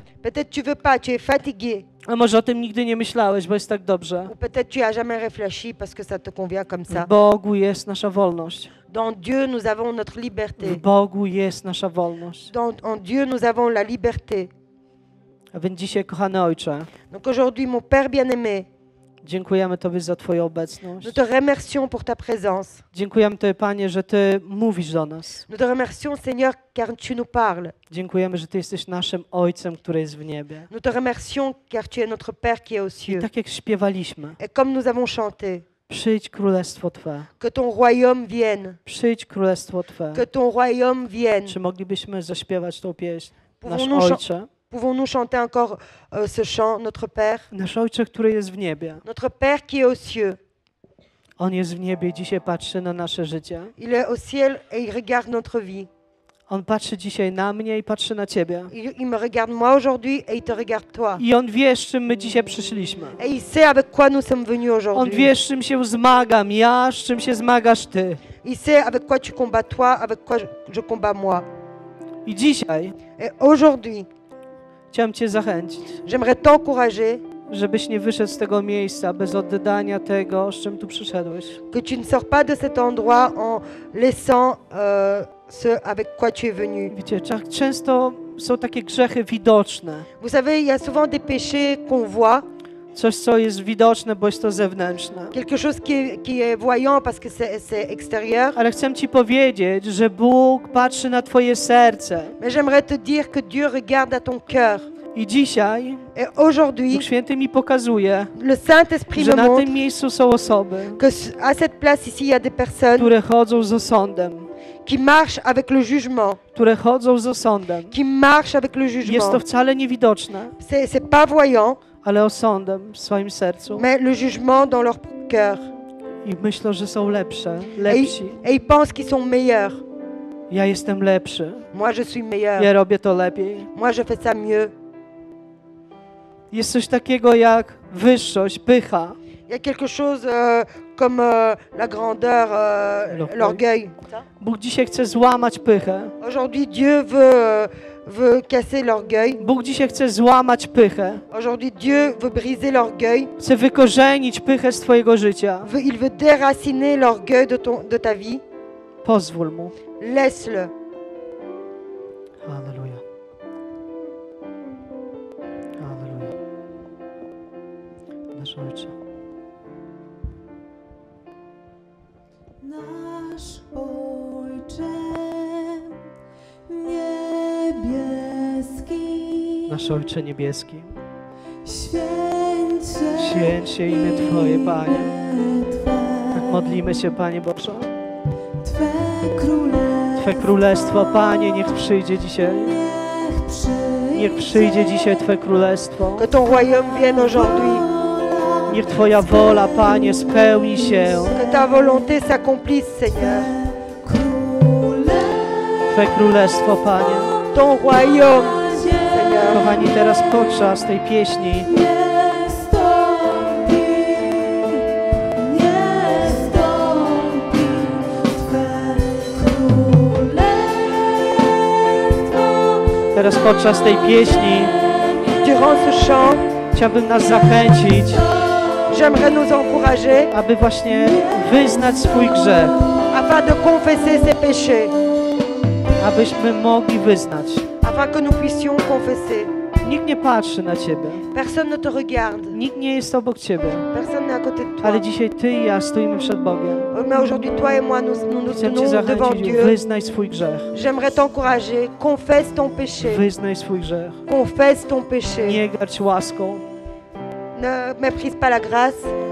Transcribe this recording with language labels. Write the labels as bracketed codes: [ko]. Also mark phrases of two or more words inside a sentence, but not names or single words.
[fr] Peut-être tu veux pas, tu es fatigué. [pl] A może o tym nigdy nie myślałeś, bo jest tak dobrze. [fr] Ou peut-être tu as jamais réfléchi parce que ça te convient comme ça. [pl] W Bogu jest nasza wolność. [fr] Dans Dieu, nous avons notre [pl] W [fr] liberté. [pl] Bogu jest nasza wolność. [fr] En Dieu, nous avons la liberté. [pl] A więc dzisiaj, kochany Ojcze, [fr] Donc aujourd'hui, mon Père bien-aimé, [pl] dziękujemy Tobie za Twoją obecność. [fr] nous te remercions pour ta présence. [pl] Dziękujemy Tobie, Panie, że Ty mówisz do nas. [fr] Nous te remercions, Seigneur, car tu nous parles. [pl] Dziękujemy, że Ty jesteś naszym Ojcem, który jest w niebie. [fr] Nous te remercions, car tu es notre Père qui est aux [pl] I [fr] cieux. [pl] tak jak śpiewaliśmy, [fr] Et comme nous avons chanté, [pl] przyjdź królestwo Twe. [fr] que ton royaume vienne, [pl] Przyjdź królestwo Twe. [fr] que ton royaume vienne. [pl] Czy moglibyśmy zaśpiewać tą pieśń? Nasz [fr] Pouvons-nous [pl] Ojcze, [fr] Pouvons-nous chanter encore ce chant, notre Père? [pl] nasz Ojcze, który jest w niebie. [fr] Notre Père qui est aux cieux. [pl] On jest w niebie i dzisiaj patrzy na nasze życie. [fr] Il est au ciel et il regarde notre vie. [pl] On patrzy dzisiaj na mnie i patrzy na Ciebie. [fr] Il me regarde moi aujourd'hui et il te regarde toi. [pl] I On wie, z czym my dzisiaj przyszliśmy. [fr] Et il sait avec quoi nous sommes venus [pl] On [fr] aujourd'hui. [pl] wie, z czym się zmagam ja, z czym się zmagasz Ty. [fr] Il sait avec quoi tu combats toi, avec quoi je combats moi. [pl] I dzisiaj [fr] Et aujourd'hui, [pl] chciałem Cię zachęcić, [fr] j'aimerais t'encourager [pl] żebyś nie wyszedł z tego miejsca bez oddania tego, z czym tu przyszedłeś. [fr] que tu ne sors pas de cet endroit en laissant ce avec quoi tu es venu. [pl] Wiecie, często są takie grzechy widoczne. [fr] Vous savez, il y a souvent des péchés qu'on voit, [pl] Coś, co jest widoczne, bo jest to zewnętrzne. [fr] quelque chose qui est voyant parce que c'est extérieur. [pl] Ale chcę Ci powiedzieć, że Bóg patrzy na Twoje serce. [fr] Mais j'aimerais te dire que Dieu regarde à ton cœur. [pl] I dzisiaj [fr] Et aujourd'hui, [pl] Duch Święty mi pokazuje, [fr] le Saint-Esprit [pl] że [fr] me [pl] na tym [fr] montre [pl] miejscu są osoby, [fr] que à cette place ici, il y a des personnes [pl] które chodzą z osądem. [fr] qui marchent avec le jugement, [pl] Które chodzą z osądem. [fr] qui marchent avec le [pl] Jest to [fr] jugement. [pl] wcale niewidoczne, [fr] C'est pas voyant, [pl] ale osądem w swoim sercu. [fr] mais le jugement dans leur cœur. [pl] I myślą, że są lepsze, [fr] Et, [pl] lepsi. [fr] et ils pensent qu'ils sont meilleurs. [pl] Ja jestem lepszy. [fr] Moi, je suis meilleur. [pl] Ja robię to lepiej. [fr] Moi, je fais ça mieux. [pl] Jest coś takiego jak wyższość, pycha. [fr] Il y a quelque chose comme la grandeur, l'orgueil. [pl] Bóg dzisiaj chce złamać pychę. [fr] Aujourd'hui, Dieu veut casser l'orgueil. [pl] Bóg dzisiaj chce złamać pychę. [fr] Aujourd'hui, Dieu veut briser l'orgueil. [pl] Chce wykorzenić pychę z twojego życia. [fr] Il veut déraciner l'orgueil de ta vie. [pl] Pozwól Mu. [fr] Laisse-le. [pl] Halleluja. Halleluja. Nasz Ojcze. Nasz Ojcze niebieski, Nasz Ojcze niebieski. święć się imię Twoje, Panie. Twe, Tak modlimy się, Panie Boże. Twe Twe królestwo, Panie, niech przyjdzie dzisiaj. Niech przyjdzie dzisiaj Twe królestwo. [fr] Que ton royaume vienne aujourd'hui. [pl] Niech Twoja wola, Panie, spełni się. [fr] Que ta volonté s'accomplisse, Seigneur. [pl] Twe królestwo, Panie. [fr] Ton royaume, Seigneur. [pl] Kochani, teraz podczas tej pieśni [fr] Durant ce chant, [pl] chciałbym nas zachęcić, [fr] j'aimerais nous encourager [pl] aby właśnie wyznać swój grzech, [fr] afin de confesser ses péchés, [pl] abyśmy mogli wyznać. [fr] afin que nous puissions confesser. [pl] Nikt nie patrzy na Ciebie, [fr] Personne ne te regarde, [pl] nikt nie jest obok Ciebie, [fr] personne n'est à côté de toi. [pl] ale dzisiaj Ty i ja stoimy przed Bogiem. [fr] Mais aujourd'hui, toi et moi, nous [pl] Chcę Cię [fr] tenons devant [pl] zachęcić, [fr] Dieu. [pl] wyznaj swój grzech, [fr] J'aimerais t'encourager. Confesse ton péché. [pl] wyznaj swój grzech. [fr] Confesse ton péché. [pl] Nie garść łaską. [fr] Ne méprise pas la grâce.